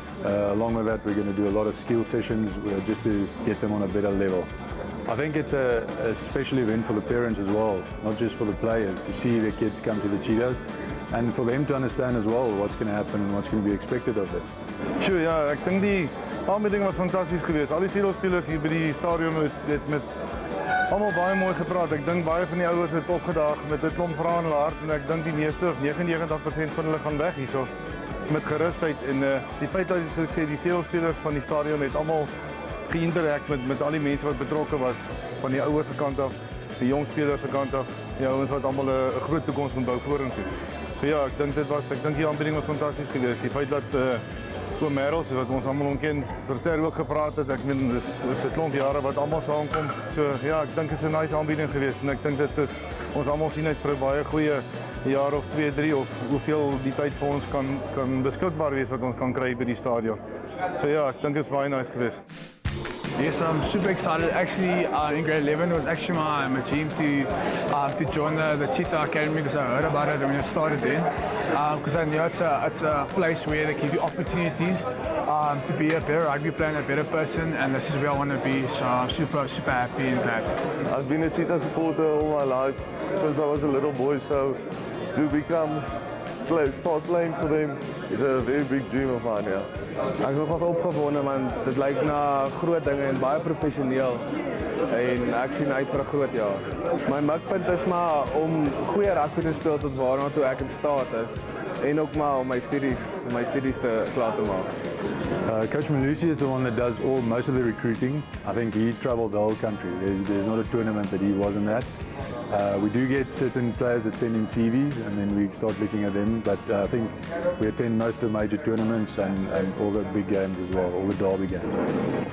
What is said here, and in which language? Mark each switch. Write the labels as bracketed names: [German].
[English] Along with that, we're going to do a lot of skill sessions just to get them on a better level. I think it's a special event for the parents as well, not just for the players, to see their kids come to the Cheetahs and for them to understand as well what's going to happen and what's going to be expected of them. [Afrikaans] Sure, ja, ek dink die aanbieding was fantasties geweest. Al die spelers hier by die stadion het met almal baie mooi gepraat. Ek dink baie van die ouers het opgedaag met 'n klomp vrae in hulle hart en ek dink die meeste of 99% van hulle gaan weg hierso met gerusheid en die feit dat soos ek sê die spelers van die stadion het almal geïnterakt met al die mense wat betrokke was van die ouers se kant af, die jong spelers se kant af, die ouens wat almal 'n groot toekoms moet bou vorentoe. So ja, ek dink die aanbieding was fantasties geweest. Die feit dat Oom Harold, wat ons almal ontken, Verster ook gepraat het. Ek meen dis 'n klomp jare wat almal saamkom. So ja, ek dink dit is 'n nice aanbieding geweest en ek dink dit is ons almal sien uit vir 'n baie goeie jaar of 2, 3 of hoeveel die tyd vir ons kan beskikbaar wees wat ons kan kry by die stadion. So ja, ek dink dit is baie nice geweest. [English] Yes, I'm super excited. Actually, in grade 11, it was actually my dream to join the Cheetah Academy because I heard about it when it started then. Because I know it's a place where they give you opportunities to be a better rugby player and a better person, and this is where I want to be. So I'm super happy and glad. I've been a Cheetah supporter all my life since I was a little boy, so to start playing for them is a very big dream of mine. Yeah. [Afrikaans] Ek is nogals opgewonde man, dit lyk na groot dinge en baie professioneel en ek sien uit vir 'n groot jaar. My mikpunt is maar om goeie rugby te speel tot waarna toe ek in staat is en ook maar om my studies te klaar te maak. [English] Coach Malusi is the one that does most of the recruiting. I think he traveled the whole country. There's not a tournament that he wasn't at. We do get certain players that send in CVs and then we start looking at them, but I think we attend most of the major tournaments and all the big games as well, all the derby games.